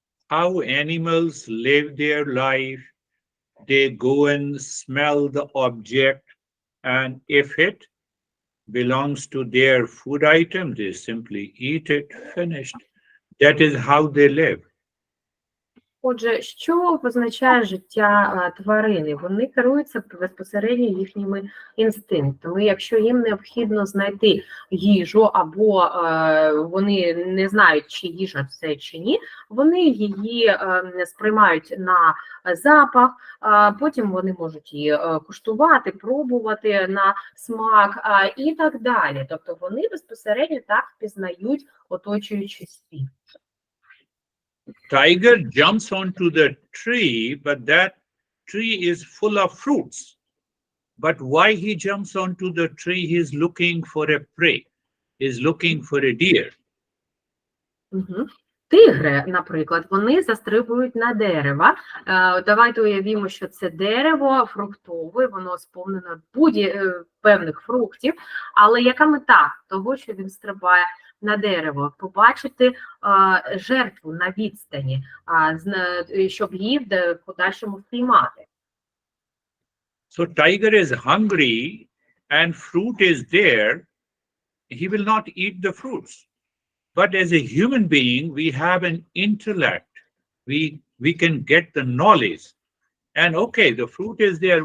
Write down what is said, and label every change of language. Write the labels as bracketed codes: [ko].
[en] How animals live their life, they go and smell the object, and if it belongs to their food item, they simply eat it, finished. That is how they live. [uk] Отже, що позначає життя тварини? Вони керуються безпосередньо їхніми інстинктами. Якщо їм необхідно знайти їжу, або вони не знають, чи їжа це чи ні, вони її сприймають на запах, потім вони можуть її куштувати, пробувати на смак і так далі. Тобто вони безпосередньо так впізнають оточуючий світ. [en] Tiger jumps onto the tree, but that tree is full of fruits. But why he jumps onto the tree? He is looking for a prey. He is looking for a deer. [uk] Тигри, наприклад, вони застрибують на дерево. Давайте уявімо, що це дерево фруктове, воно сповнено певних фруктів, але яка мета того, що він стрибає на дерево? Побачити жертву на відстані, щоб її в подальшому впіймати. [en] So tiger is hungry and fruit is there. He will not eat the fruits. But as a human being, we have an intellect. We can get the knowledge. And okay, the fruit is there.